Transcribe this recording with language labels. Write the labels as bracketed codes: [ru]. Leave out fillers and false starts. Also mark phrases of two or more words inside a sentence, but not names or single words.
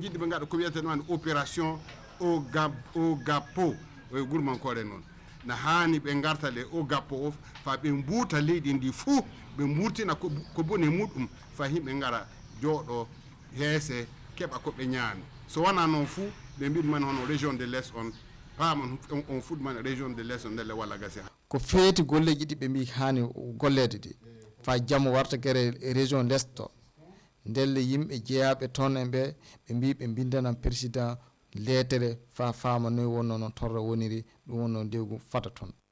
[ff] jiɗɗi ɓe gaɗa ko wiyete noon opération o gappo e gurmankore noon na hani ɓe gartale o gappo o fa ɓe mbuuta leydi ndi fuu ɓe mburtina ko boni muɗum fa yimɓe gara jooɗo heese keɓa koɓe ñaami so wona noon fuu ɓe mbiɗ man hono [fr] région de l'est [ff] on paman on fuɗman [fr] région de l'est [ff] on ndelle walla gasi ko feeti golleji ɗi ɓe mbi hani gollede ɗi fa jamma warta guere [fr] région l'est [ff] to ndelle yimɓe jeeyaɓe toon en ɓe mbi ɓe bindanan président lettere fa faama noyi wonno noon torra woniri ɗum wonno ndewgu fata toon